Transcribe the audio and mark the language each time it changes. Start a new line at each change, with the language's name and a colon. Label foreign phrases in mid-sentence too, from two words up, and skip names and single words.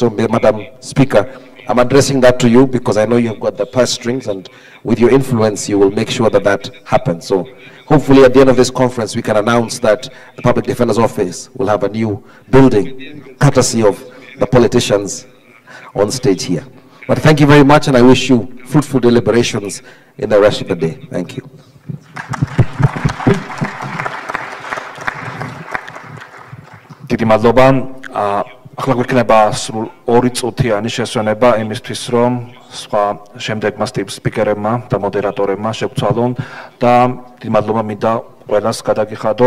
English: So, Madam Speaker, I'm addressing that to you because I know you've got the purse strings, and with your influence, you will make sure that that happens. So hopefully at the end of this conference, we can announce that the Public Defender's Office will have a new building, courtesy of the politicians on stage here. But thank you very much, and I wish you fruitful deliberations in the rest of the day. Thank you.
Georgian: დიდი მადლობა. ახლა გვექნება სულ 2 წუთიანი შესვენება იმისთვის, რომ სხვა შემდეგმა სპიკერებმა და მოდერატორებმა შეგვცვალონ და დიდი მადლობა მინდა ყველას გადაგიხადოთ.